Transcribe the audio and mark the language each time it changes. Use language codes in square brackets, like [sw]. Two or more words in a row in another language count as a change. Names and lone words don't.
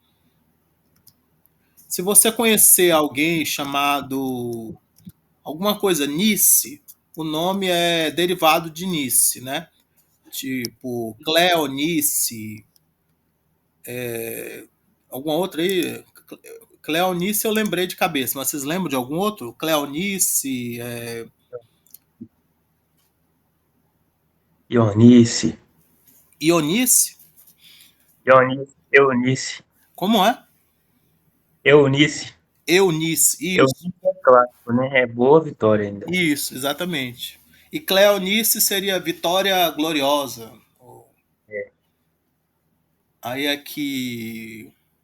[pt] Se você conhecer alguém chamado alguma coisa Nice, o nome é derivado de Nice, né? Tipo Cleonice, alguma outra aí. Cleonice eu lembrei de cabeça, mas vocês lembram de algum outro? Cleonice, Ionice. Ionice? Ionice. Eunice. Como é? Eunice. Eunice, isso. Eunice é clássico, né? É boa vitória ainda. Isso, exatamente. E Cleonice seria Vitória Gloriosa. É. Aí aqui.